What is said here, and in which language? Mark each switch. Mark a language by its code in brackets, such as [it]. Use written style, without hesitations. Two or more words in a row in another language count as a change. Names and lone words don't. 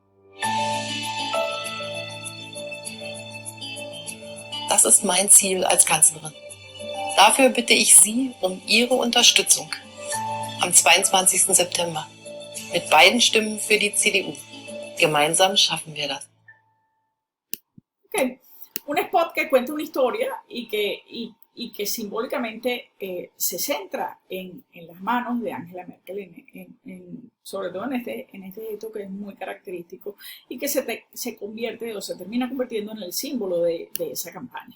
[de] Das ist mein Ziel als Kanzlerin. Dafür bitte ich Sie um Ihre Unterstützung am 22. September mit beiden Stimmen für die CDU. Gemeinsam schaffen wir das. Okay. [es] Un spot que cuenta una historia y que simbólicamente se centra en las manos de Angela Merkel, sobre todo en este gesto que es muy característico y que se convierte o se termina convirtiendo en el símbolo de esa campaña.